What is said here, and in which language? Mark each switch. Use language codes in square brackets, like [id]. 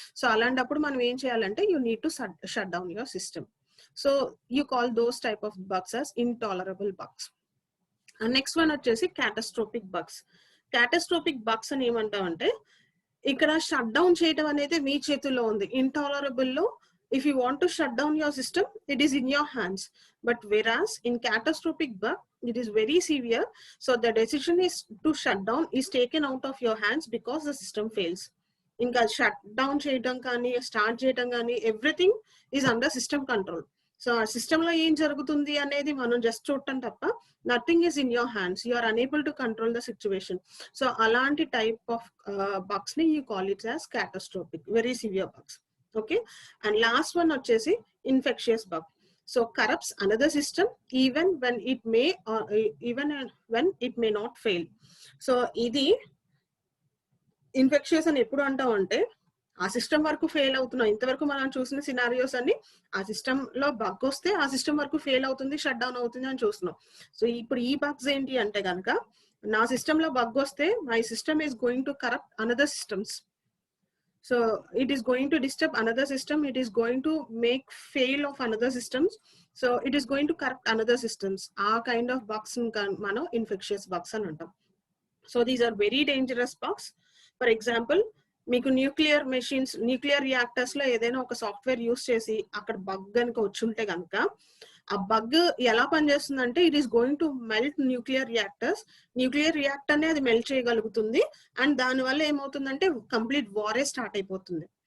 [te] So అలాంటప్పుడు మనం ఏం చేయాలంటే, [en] You need to shut down your system. So you call those type of bugs as intolerable bugs. [te] Next one వచ్చేసి క్యాటస్ట్రోఫిక్ bugs. క్యాటస్ట్రోఫిక్ bugs అని ఏమంటామంటే, ఇక్కడ షట్ డౌన్ చేయడం అనేది మీ చేతుల్లో ఉంది. [en] Intolerable లో if you want to shut down your system, it is in your hands. But whereas in catastrophic bug, it is very severe. So the decision is to shut down is taken out of your hands because the system fails. [te] ఇంకా shut down చేయడం కానీ start చేయడం కానీ [en] Everything is under system control. [te] So ఆ system లో ఏం జరుగుతుంది అనేది మనం జస్ట్ చూడటం తప్ప, [en] Nothing is in your hands, you are unable to control the situation. So అలాంటి type of bugs ని you call it as catastrophic, very severe bugs. Okay. And last one వచ్చేసి infectious bug. So corrupts another system even when it may even when it may not fail. [te] So ఇది infectious అని ఎప్పుడు అంటాం అంటే ఆ system వరకు fail అవుతున్నాం. ఇంతవరకు మనం చూసిన సినారియోస్ అన్ని ఆ సిస్టమ్ లో బగ్ వస్తే ఆ సిస్టమ్ వరకు ఫెయిల్ అవుతుంది, షట్ డౌన్ అవుతుంది అని చూస్తున్నాం. సో ఇప్పుడు ఈ బగ్స్ ఏంటి అంటే కనుక, నా సిస్టమ్ లో బగ్ వస్తే [en] My system is going to corrupt another systems. So it is going to disturb another system, it is going to make fail of another systems, so it is going to corrupt another systems. Our kind of bugs mano infectious bugs అని అంటాం. So these are very dangerous bugs. [te] For example, మీకు nuclear machines, nuclear reactors లో ఏదైనా ఒక software use చేసి అక్కడ bug కనుక వచ్చి ఉంటే కనుక, ఆ బగ్ ఎలా పనిచేస్తుందంటే [en] It is going to melt nuclear reactors. [te] Nuclear reactor నే అది మెల్ట్ చేయగలుగుతుంది అండ్ దానివల్ల ఏమవుతుందంటే కంప్లీట్ వారే స్టార్ట్ అయిపోతుంది.